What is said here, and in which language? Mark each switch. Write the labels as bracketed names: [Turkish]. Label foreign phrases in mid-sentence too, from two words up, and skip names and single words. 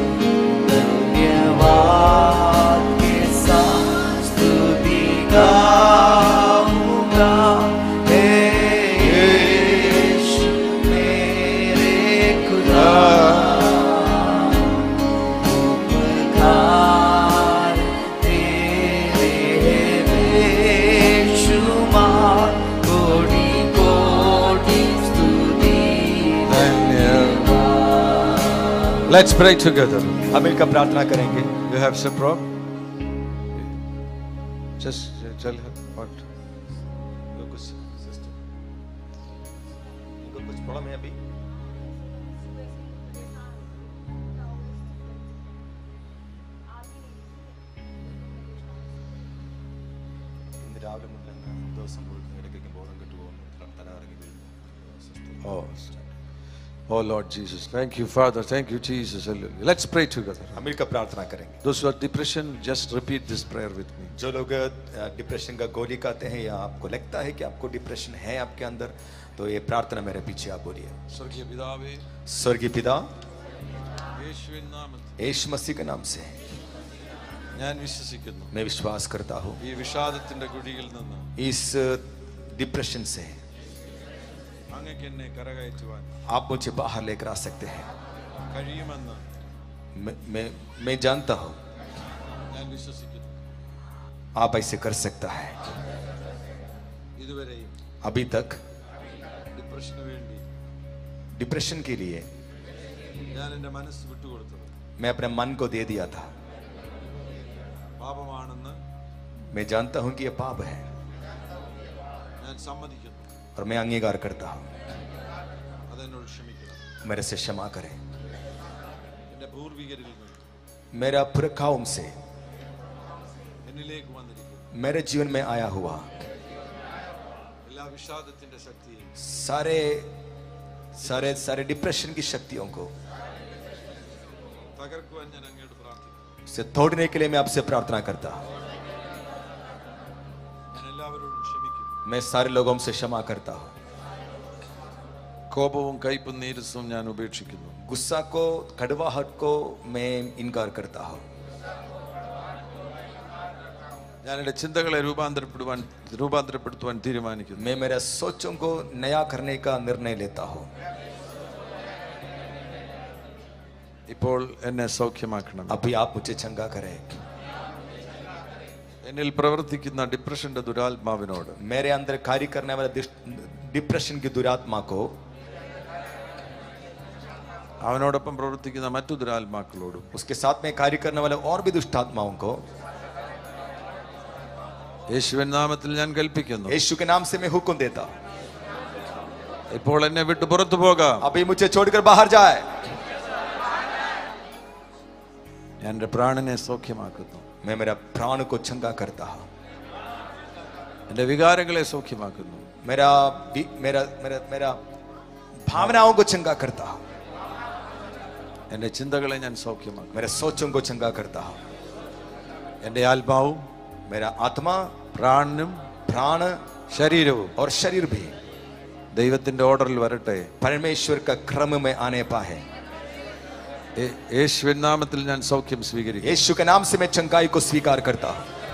[Hindi] धन्यवाद के साथ स्तुति गाऊंगा, यीशु मेरे खुदा उपकार तेरे बेशुमार, कोटि कोटि स्तुति धन्यवाद। [English] Let's pray together. [Hindi] हम मिलकर प्रार्थना करेंगे। [English] You have some problem? Just tell her what. [Hindi] इनको कुछ प्रॉब्लम है अभी? [Malayalam] ഇന്ന് രാവിലെ മുതൽ ദിവസം മുഴുവൻ ഇടയ്ക്ക് ബോധം കെട്ടുപോകുന്നു, തലകറങ്ങി വീഴുന്നു. [English] Oh, oh Lord Jesus, thank you, Father, thank you, Jesus. Hallelujah. Let's pray together. [Hindi] हम मिलकर प्रार्थना करेंगे। [English] Those who are depression, just repeat this prayer with me. [Hindi] जो लोग डिप्रेशन का गोली खाते हैं या आपको लगता है कि आपको डिप्रेशन है आपके अंदर, तो ये प्रार्थना मेरे पीछे आप बोलिए। स्वर्गीय पितावे, स्वर्गीय पिता, [Malayalam] യേശുവിൻ നാമത്തിൽ [Hindi] यीशु मसीह के नाम से [Malayalam] ഞാൻ വിശ്വസിക്കുന്നു, [Hindi] मैं विश्वास करता हूँ [Malayalam] ഈ വിഷാദത്തിന്റെ കുഴിയിൽ നിന്ന് [Hindi] इस डिप्रेशन से [Malayalam] അങ്ങക്ക് എന്നെ കരകയറ്റുവാൻ [Hindi] आप मुझे बाहर लेकर आ सकते हैं। [Malayalam] കഴിയുമെന്ന് [Hindi] मैं जानता हूँ [Malayalam] ഞാൻ വിശ്വസിക്കുന്നു. [Hindi] आप ऐसे कर सकता है। [Malayalam] ഇതുവരെയും [Hindi] अभी तक [Malayalam] ഡിപ്രഷന് വേണ്ടി [Hindi] डिप्रेशन के लिए [Malayalam] ഞാൻ എൻ്റെ മനസ്സ് വിട്ടുകൊടുത്തത് [Hindi] मैं अपने मन को दे दिया था। [Malayalam] പാപമാണെന്ന് [Hindi] मैं जानता हूँ कि ये पाप है [Malayalam] ഞാൻ സമ്മതിക്കുന്നു. [Hindi] और मैं अंगीकार करता हूँ। [Malayalam] അതെന്നോട് ക്ഷമിക്കണം. [Hindi] मेरे से क्षमा करें। [Malayalam] എൻ്റെ പൂർവികരിൽ നിന്ന് [Hindi] मेरा पुरखाओं से [Malayalam] എന്നിലേക്ക് വന്നിരിക്കുന്നു. [Hindi] मेरे जीवन में आया हुआ [Malayalam] എല്ലാ വിഷാദത്തിന്റെ ശക്തിയും [Hindi] सारे सारे सारे डिप्रेशन की शक्तियों को [Malayalam] തകർക്കുവാൻ ഞാൻ അങ്ങയോട് പ്രാർത്ഥിക്കുന്നു. [Hindi] से तोड़ने के लिए मैं आपसे प्रार्थना करता हूँ. [Malayalam] ഞാൻ എല്ലാവരോടും ക്ഷമിക്കുന്നു. [Hindi] मैं सारे लोगों से क्षमा करता हूँ. [Malayalam] കോപവും കയ്പും നീരസവും ഞാൻ ഉപേക്ഷിക്കുന്നു. [Hindi] गुस्सा को, कड़वाहट को मैं इनकार करता हूँ. [Malayalam] ഞാൻ എൻ്റെ ചിന്തകളെ രൂപാന്തരപ്പെടുത്തുവാൻ തീരുമാനിക്കുന്നു. [Hindi] मैं मेरे सोचों को नया करने का निर्णय लेता हूँ. [Malayalam] ഇപ്പോൾ എന്നെ സൗഖ്യമാക്കണം. [Hindi] अभी आप मुझे चंगा करें. [Malayalam] എന്നിൽ പ്രവർത്തിക്കുന്ന ഡിപ്രഷന്റെ ദുരാത്മാവിനോട് [Hindi] मेरे अंदर कार्य करने वाले डिप्रेशन की दुरात्मा को, [Malayalam] അവനോടൊപ്പം പ്രവർത്തിക്കുന്ന മറ്റു ദുരാത്മാക്കളോടും [Hindi] उसके साथ में कार्य करने वाले और भी दुष्ट आत्माओं को [Malayalam] യേശുവിൻ നാമത്തിൽ ഞാൻ കൽപ്പിക്കുന്നു. [Hindi] यीशु के नाम से मैं हुक्म देता हूँ. [Malayalam] ഇപ്പോൾ എന്നെ വിട്ടു പുറത്തു പോകാം. [Hindi] अभी मुझे छोड़कर बाहर जाए. [Malayalam] ഞാൻ എൻ്റെ പ്രാണനെ സൗഖ്യമാക്കുന്നു. [Hindi] मैं मेरा प्राण को चंगा करता हूँ. [Malayalam] എൻ്റെ വികാരങ്ങളെ സൗഖ്യമാക്കുന്നു. [Hindi] मेरा मेरा मेरा मेरा भावनाओं को चंगा करता हूँ. [Malayalam] എൻ്റെ ചിന്തകളെ ഞാൻ സൗഖ്യമാക്കുന്നു. [Hindi] मेरे सोचों को चंगा करता हूँ. [Malayalam] എൻ്റെ ആത്മാവും [Hindi] मेरा आत्मा, [Malayalam] പ്രാണനും [Hindi] प्राण [Malayalam] ശരീരവും [Hindi] और शरीर भी [Malayalam] ദൈവത്തിന്റെ ഓർഡറിൽ വരട്ടെ. [Hindi] परमेश्वर का क्रम में आने पाए. [Malayalam] യേശുവിൻ നാമത്തിൽ ഞാൻ സൗഖ്യം സ്വീകരിക്കും. [Hindi] यीशु के नाम से मैं चंगाई को स्वीकार करता हूँ.